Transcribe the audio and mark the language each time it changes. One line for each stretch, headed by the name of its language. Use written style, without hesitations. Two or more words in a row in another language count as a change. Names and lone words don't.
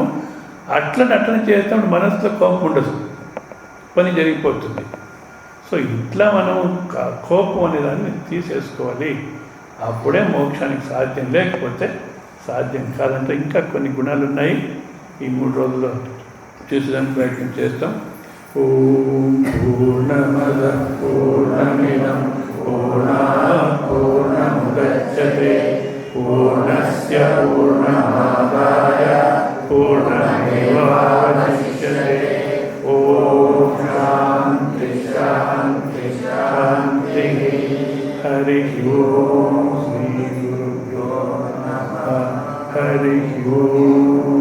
Telugu: అట్లా నటన చేసినప్పుడు మనసులో కోపం ఉండదు, పని జరిగిపోతుంది. సో ఇట్లా మనం కోపం అనేదాన్ని తీసేసుకోవాలి. అప్పుడే మోక్షానికి సాధ్యం. లేకపోతే సాధ్యం కాదంటే ఇంకా కొన్ని గుణాలు ఉన్నాయి. ఈ 3 రోజుల్లో చూసేదానికి ప్రయత్నం చేస్తాం.
Sanskrit: ఓం పూర్ణమద పూర్ణమిదం పూర్ణాత్ పూర్ణముదచ్యతే పూర్ణస్య పూర్ణమాదాయ పూర్ణమేవావశిష్యతే. ఓం శాంతి శాంతి శాంతి. హరి ఓం. శ్రీ గురుభ్యో నమః. హరి ఓం.